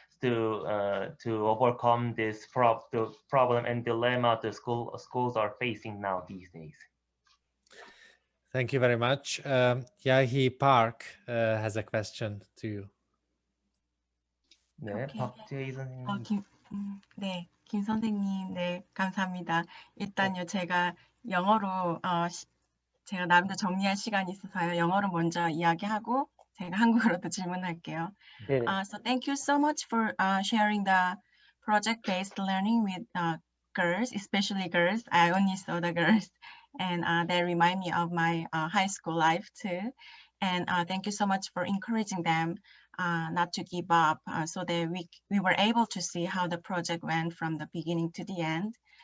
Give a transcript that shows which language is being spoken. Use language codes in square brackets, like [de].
[en] to overcome this the problem and dilemma the schools are facing now these days. Thank you very much. Yahi Park has a question to you. [ko] 네, 박재희 선생님. 네, 김 선생님, 네, 감사합니다. 일단요, 제가 영어로 제가 나름대로 정리할 시간이 있어서요. 영어로 먼저 이야기하고 제가 한국어로도 질문할게요. [en] So thank you so much for sharing the project-based learning with girls, especially girls. I only saw the girls, and they remind me of my high school life too. And thank you so much for encouraging them not to give up, so that we were able to see how the project went from the beginning to the end.